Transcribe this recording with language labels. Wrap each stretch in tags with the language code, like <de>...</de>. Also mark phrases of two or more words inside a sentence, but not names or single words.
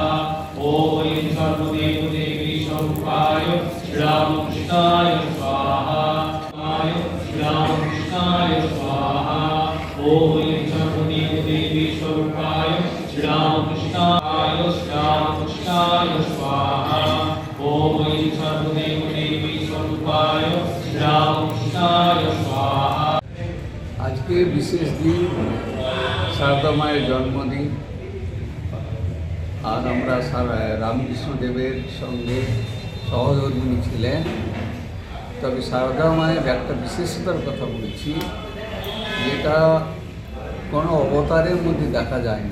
<sa>ओम ईं सर्वदेव देवी स्वरूपाय श्री रामकृष्णाय स्वाहा श्री रामकृष्णाय स्वाहा। ओम ईं सर्वदेव देवी स्वरूपाय श्री रामकृष्णाय स्वाहा। ओम ईं सर्वदेव देवी स्वरूपाय श्री रामकृष्णाय स्वाहा।</sa> <bn>আজকে বিশেষ দিন, শারদা মায়ের জন্মদিন। আর আমরা রামকৃষ্ণদেবের সঙ্গে সহধর্মিণী ছিলেন। তবে শারদা মায়ের একটা বিশেষতার কথা বলছি, যেটা কোনো অবতারের মধ্যে দেখা যায়নি।</bn>